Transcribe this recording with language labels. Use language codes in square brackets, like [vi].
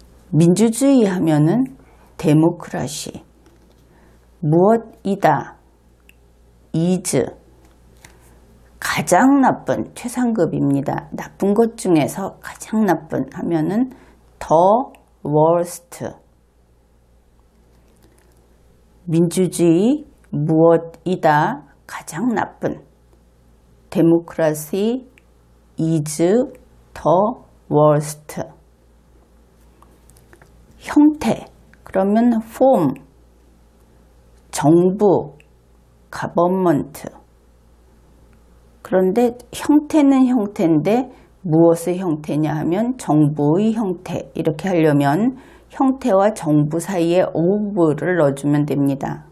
[ko] 민주주의 하면은 데모크라시, 무엇이다, is, 가장 나쁜, 최상급입니다. 나쁜 것 중에서 가장 나쁜 하면은 [en] the worst. [ko] 민주주의 무엇이다, 가장 나쁜. [en] 데모크라시 is the worst. [ko] 형태, 그러면 form, 정부, government. 그런데 형태는 형태인데 무엇의 형태냐 하면 정부의 형태. 이렇게 하려면 형태와 정부 사이에 of를 넣어주면 됩니다.